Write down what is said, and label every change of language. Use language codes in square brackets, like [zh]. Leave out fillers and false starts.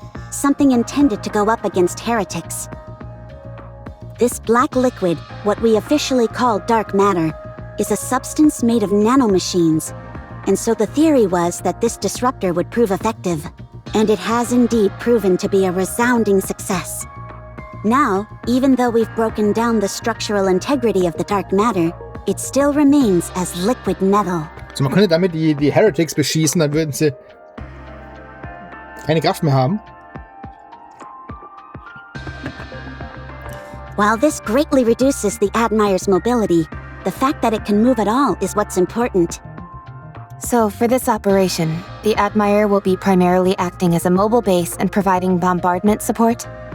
[en] Something intended to go up against heretics. This black liquid, what we officially call dark matter, is a substance made of nanomachines. And so the theory was that this disruptor would prove effective. And it has indeed proven to be a resounding success. Now, even though we've broken down the structural integrity of the dark matter, it still remains as liquid metal. [de] Also man könnte damit die Heretics beschießen, dann würden sie keine Kraft mehr haben. [en] While this greatly reduces the Admire's mobility, the fact that it can move at all is what's important. So for this operation, the Admire will be primarily acting as a mobile base and providing bombardment support?